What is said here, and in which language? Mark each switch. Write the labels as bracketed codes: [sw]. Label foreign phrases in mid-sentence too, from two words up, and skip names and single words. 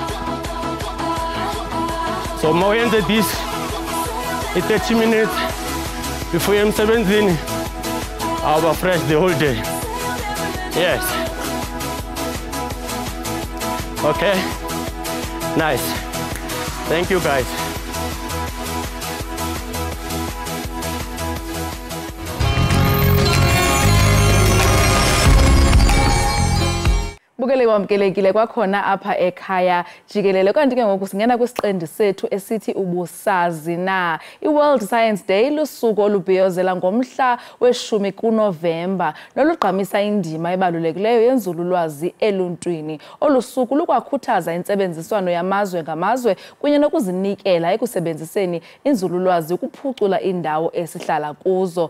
[en] So more into this in 30 minutes before I'm 17. I'll be fresh the whole day. Yes. Okay. Nice. Thank you guys. [xh] Bukele wamkelekile kwakhona apha ekhaya jikelele kanti ke ngoku singena kwisiqendi sethu esithi ubusazi na. I-World Science Day lusuku olubhiyozela ngomhla we-10 kuNovemba nolugqamisa indima ebalulekileyo yenzululwazi eluntwini. Olusuku lukwakhuthaza intsebenziswano yamazwe ngamazwe kunye nokuzinikela ekusebenziseni inzululwazi ukuphucula indawo esihlala kuzo.